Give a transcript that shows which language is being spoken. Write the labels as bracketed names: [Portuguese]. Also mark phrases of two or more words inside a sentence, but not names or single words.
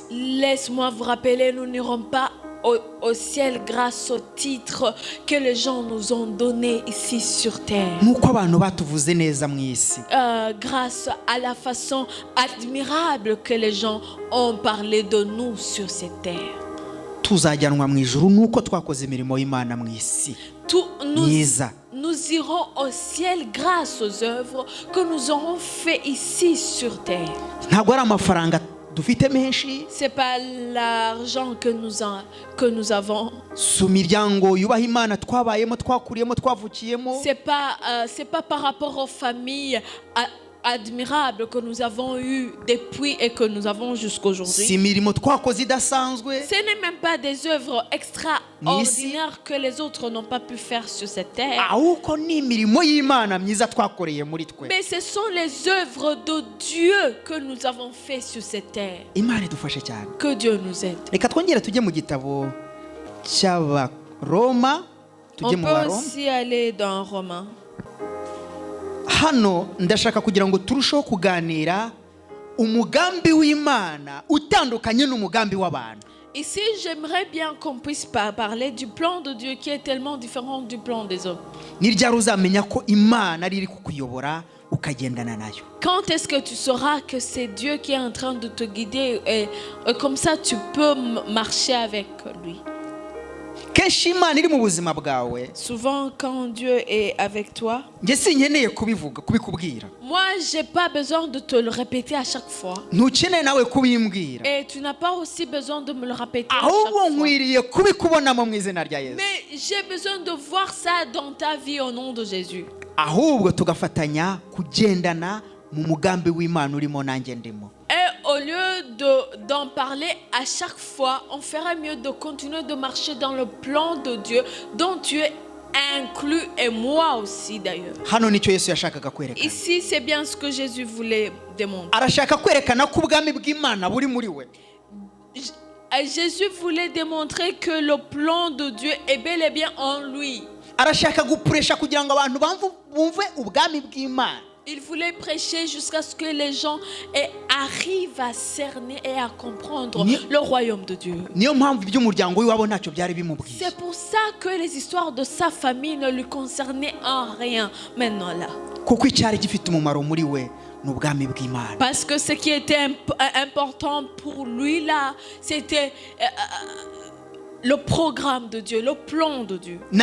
[French] Laisse-moi vous rappeler, nous n'irons pas au ciel grâce au titre que les gens nous ont donné ici sur terre. [Kinyarwanda] Nuko abantu batuvuze neza mu isi. [French] Grâce à la façon admirable que les gens ont parlé de nous sur cette terre. [Kinyarwanda] Tuzajyanwa mu ijuru nuko twakoze imirimo y'Imana mu isi. [French] Nous irons au ciel grâce aux œuvres que nous aurons fait ici sur terre. [Kinyarwanda] Ntabwo ari amafaranga dufite menshi. [French] C'est pas l'argent que nous avons. [Kinyarwanda] Sumiryango yubaha Imana twabayemo twakuriyemo twavukiyemo. [French] C'est pas par rapport aux familles admirables que nous avons eu depuis et que nous avons jusqu'aujourd'hui. [Kinyarwanda] Si imirimo twakoze idasanzwe. [French] Ce n'est même pas des œuvres extraordinaires que les autres n'ont pas pu faire sur cette terre. [Kinyarwanda] Ahubwo ni imirimo y'Imana myiza twakoreye muri twe. [French] Mais ce sont les œuvres de Dieu que nous avons fait sur cette terre. [Kinyarwanda] Imana idufashe cyane. [French] Que Dieu nous aide. [Kinyarwanda] Reka twongere tujye mu gitabo cy'Abaroma. [French] On peut aussi aller dans Romains. [Kinyarwanda] Hano ndashaka kugira ngo turusheho kuganira umugambi w'Imana utandukanye n'umugambi w'abantu. [French] Ici, j'aimerais bien qu'on puisse parler du plan de Dieu qui est tellement différent du plan des hommes. [Kinyarwanda] Ni ryari uzamenya ko Imana ari kukuyobora ukagendana nayo? [French] Quand est-ce que tu sauras que c'est Dieu qui est en train de te guider et comme ça tu peux marcher avec lui? [Kinyarwanda] Kenshi Imana iri mu buzima bwawe. [French] Souvent quand Dieu est avec toi, [Kinyarwanda] nge sinkeneye kubikubwira. [French] Moi, j'ai pas besoin de te le répéter à chaque fois. [Kinyarwanda] Ntukeneye nawe kubimbwira. [French] Et tu n'as pas aussi besoin de me le répéter à chaque [Kinyarwanda] Ahubwo [French] fois. [Kinyarwanda] nkwiriye kubikubonamo mu izina rya Yesu. [French] Mais j'ai besoin de voir ça dans ta vie au nom de Jésus. [Kinyarwanda] Ahubwo tugafatanya kugendana mu mugambi w'Imana urimo nanjye ndimo. [French] Et au lieu d'en parler à chaque fois, on ferait mieux de continuer de marcher dans le plan de Dieu dont tu es inclus et moi aussi d'ailleurs. [Kinyarwanda] Hano nicyo Yesu yashakaga kwerekana. [French] Ici, c'est bien ce que Jésus voulait démontrer. [Kinyarwanda] Arashaka kwerekana ko ubwami bw'Imana buri muri we. [French] Jésus voulait démontrer que le plan de Dieu est bel et bien en lui. [Kinyarwanda] Arashaka gupuresha kugira ngo abantu bumve ubwami bw'Imana. [French] Il voulait prêcher jusqu'à ce que les gens arrivent à cerner et à comprendre le royaume de Dieu. C'est pour ça que les histoires de sa famille ne lui concernaient en rien maintenant là. Parce que ce qui était important pour lui là, c'était le programme de Dieu, le plan de Dieu.